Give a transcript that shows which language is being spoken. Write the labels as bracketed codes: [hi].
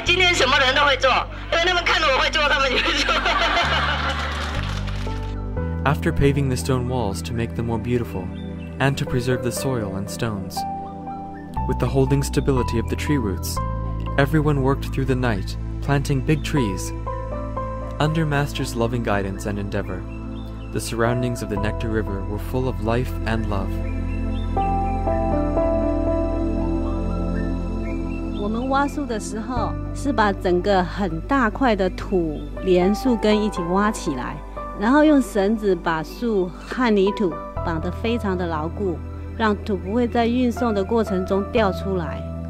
[zh] 今天什么人都会做，因为他们看着我会做，他们就会做。 [en] After paving the stone walls to make them more beautiful, and to preserve the soil and stones, with the holding stability of the tree roots, everyone worked through the night, planting big trees. Under Master's loving guidance and endeavor, the surroundings of the Nectar River were full of life and love. [zh] 我们挖树的时候，是把整个很大块的土连树根一起挖起来，然后用绳子把树和泥土绑得非常的牢固，让土不会在运送的过程中掉出来。